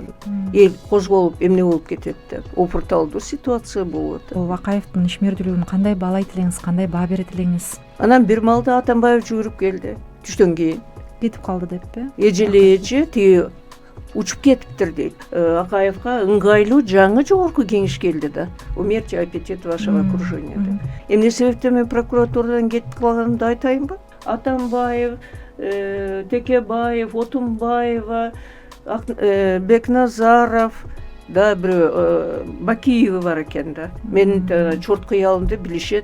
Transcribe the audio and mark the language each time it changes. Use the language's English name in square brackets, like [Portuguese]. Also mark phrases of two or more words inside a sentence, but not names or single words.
[Kyrgyz] Эл козголуп эмне болуп кетет деп. Опурталдуу ситуация болуп атат. Бул Акаевдин ишмердүүлүгүн кандай баалайт элеңиз, кандай баа берет элеңиз? Анан бир маалда Атамбаев жүгүрүп келди. Түштөн кийин Кетип калды деппи? эже тиги учуп кетиптир дейт. Акаевга ыңгайлуу жаңы жогорку кеңеш келди да. [Russian] Умерьте аппетит вашего окружения деп. [Kyrgyz] Эмне себептен мен прокуратурадан кетип калганымды айтайынбы? Атамбаев, Текебаев, Отунбаева, Бекназаров, да бирөө Бакиева бар экен да. Менин чорт кыялымды билишет.